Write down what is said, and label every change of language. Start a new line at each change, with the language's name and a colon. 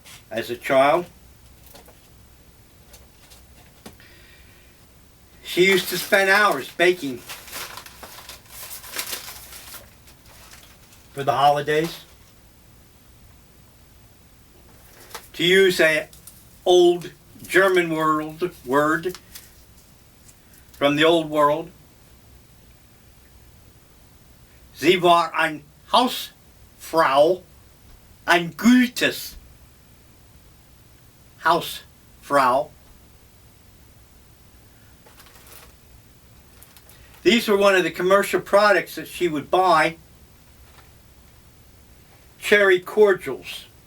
English: As a child, she used to spend hours baking for the holidays. To use an old German word from the old world.
German: Sie war ein Hausfrau, ein gutes Hausfrau.
English: These were one of the commercial products that she would buy. Cherry cordials.